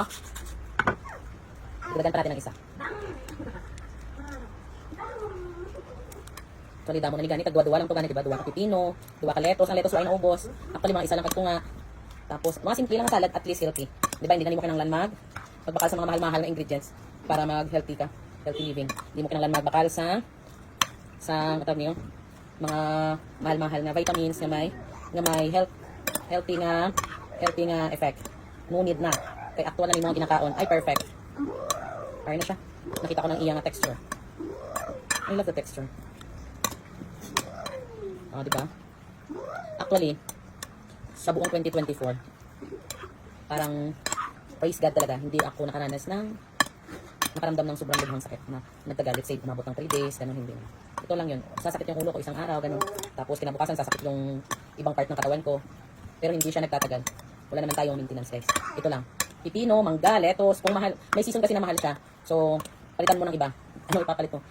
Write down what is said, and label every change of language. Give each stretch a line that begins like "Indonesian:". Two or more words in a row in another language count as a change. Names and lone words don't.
Filipino: Dagdagan pa natin ng isa. Actually,
Hiligaynon: damo na ni Gani. Tagduwa-duwa lang ito Gani. Diba? Duwa ka pipino. Duwa ka lettuce.
Filipino: Ang lettuce ay naubos.
Hiligaynon: Actually, mga isa lang kagtunga.
Filipino: Tapos, mga simple lang ang salad.
English: At least healthy. Diba?
Hiligaynon: Hindi na mo kinanglan magbakal sa mga mahal-mahal na ingredients para mag-healthy ka.
English: Healthy living.
Hiligaynon: Hindi mo kinanglan magbakal sa matawag niyo? Mga mahal-mahal na vitamins na may healthy nga effect.
English: No need na.
Hiligaynon: Kay actual na ni mga ginakaon ay perfect.
Filipino: Kaya na siya. Nakita ko ng iyang texture.
English: I love the texture.
Filipino: Diba? Actually, sa buong 2024, parang
English: praise God
Filipino: talaga. Hindi ako nakaramdam ng sobrang lughang sakit na nagtagal.
English: Let's say,
Filipino: umabot ng 3 days, ganun hindi. Ito lang yun. Sasakit yung ulo ko isang araw, ganun. Tapos kinabukasan, sasakit yung ibang part ng katawan ko. Pero hindi siya nagtatagal. Wala naman tayong maintenance, guys. Ito lang. Pipino, mangga, lettuce. Kung mahal, may season kasi na mahal siya. So, palitan mo ng iba. Ano ipapalit mo?